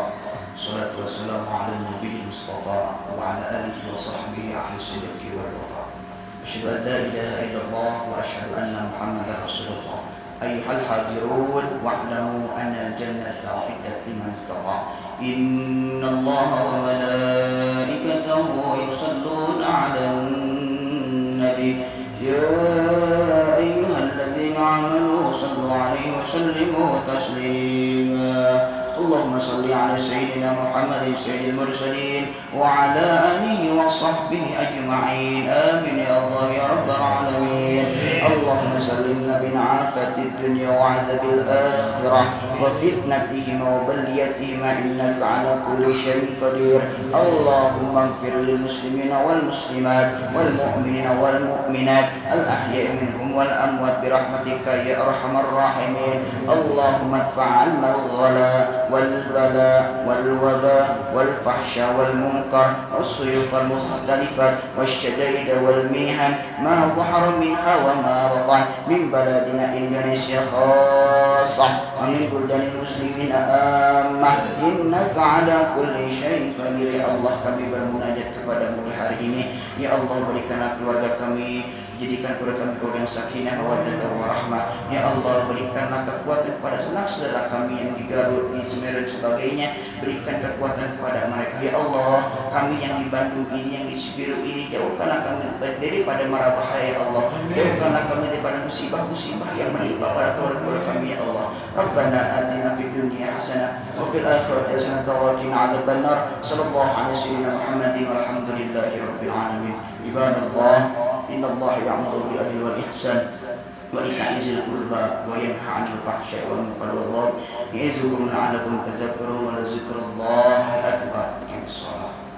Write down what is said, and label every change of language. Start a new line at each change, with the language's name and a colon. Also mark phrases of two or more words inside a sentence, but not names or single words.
Arabic: الصلاة والسلام على النبي المصطفى وعلى آله وصحبه أهل الصدق والوفا. أشهد أن لا إله إلا الله وأشهد أن محمدا رسول الله. أيها الحاضرون واعلموا أن الجنة أعدت لمن اتقى. إن الله وملائكته يصلون على النبي. يا أيها الذين آمنوا صلوا عليه وسلموا تسليما. اللهم صل على سيدنا محمد سيد المرسلين وعلى آله وصحبه أجمعين. آمين يا الله يا رب العالمين. اللهم سلمنا من آفات الدنيا وعذاب الآخرة وفتنتهم وبليتهم إنك على كل شيء قدير. اللهم اغفر للمسلمين والمسلمات والمؤمنين والمؤمنات الأحياء منهم والأموات برحمتك يا أرحم الراحمين. اللهم ادفع عنا الغلاء والبلاء والوباء والفحشاء والمنكر والسيوف المختلفة والشدائد والميهن ما ظهر منها وما بطن من بلدنا إندونيسيا خاصة ومن بلدان المسلمين عامة إنك على كل شيء قدير. يا الله,
Indonesian: kami bermunajat kepadamu di hari ini.
Arabic: يا الله,
Indonesian: berikanlah keluarga kami, jadikan keluarga kami keluarga yang sakinah, mawaddah dan warahmah.
Arabic: يا الله,
Indonesian: berikanlah kekuatan kepada sanak saudara kami yang di Garut, di Semeru dan sebagainya. Berikan kekuatan kepada mereka.
Arabic: يا الله,
Indonesian: kami yang di Bandung ini, yang di Sibiru ini, jauhkanlah kami daripada mara bahaya.
Arabic: يا الله,
Indonesian: jauhkanlah kami daripada musibah-musibah yang menimpa pada keluarga kami.
Arabic: يا الله، ربنا آتنا في الدنيا حسنة وفي الآخرة حسنة وقنا عذاب النار. صلى الله عليه وسلم محمد والحمد لله رب العالمين. عباد الله، إن الله يأمر بالعدل والإحسان وإيتاء ذي القربى وينهى عن الفحشاء والمنكر والبغي يعظكم لعلكم تذكرون ولذكر الله أكبر.